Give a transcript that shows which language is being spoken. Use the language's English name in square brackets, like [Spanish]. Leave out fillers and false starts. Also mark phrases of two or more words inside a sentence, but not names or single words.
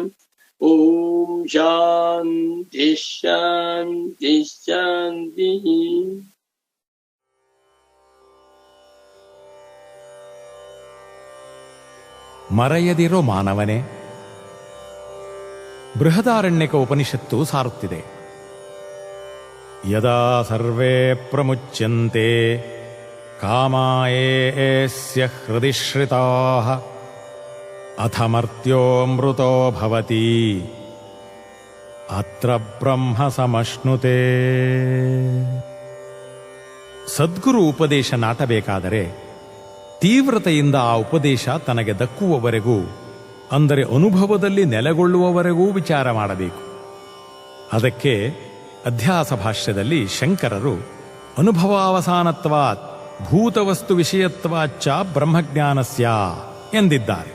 [Sanskrit] ಓಂ ಶಾಂತಿ ಶಾಂತಿ ಶಾಂತಿ. [Kannada] ಮರೆಯದಿರೋ ಮಾನವನೇ, ಬೃಹದಾರಣ್ಯಕ ಉಪನಿಷತ್ತು ಸಾರುತ್ತಿದೆ. [Sanskrit] ಯದಾ ಸರ್ವೇ ಪ್ರಮುಚ್ಯಂತೆ ಕಾಮಾಯೇಸ್ಯ ಹೃದಿ ಶ್ರಿತಾಃ ಅಥ ಮರ್ತ್ಯೋಮೃತೋ ಭವತಿ ಅತ್ರ ಬ್ರಹ್ಮ ಸಮಶ್ನುತೆ. [Kannada] ಸದ್ಗುರು ಉಪದೇಶ ನಾಟಬೇಕಾದರೆ ತೀವ್ರತೆಯಿಂದ ಆ ಉಪದೇಶ ತನಗೆ ದಕ್ಕುವವರೆಗೂ, ಅಂದರೆ ಅನುಭವದಲ್ಲಿ ನೆಲೆಗೊಳ್ಳುವವರೆಗೂ ವಿಚಾರ ಮಾಡಬೇಕು. ಅದಕ್ಕೆ ಅಧ್ಯಾಸ ಭಾಷ್ಯದಲ್ಲಿ ಶಂಕರರು [Sanskrit] ಅನುಭವಾವಸಾನತ್ವಾತ್ ಭೂತವಸ್ತು ವಿಷಯತ್ವಾಚ್ಚ ಬ್ರಹ್ಮಜ್ಞಾನಸ್ಯ [Kannada] ಎಂದಿದ್ದಾರೆ.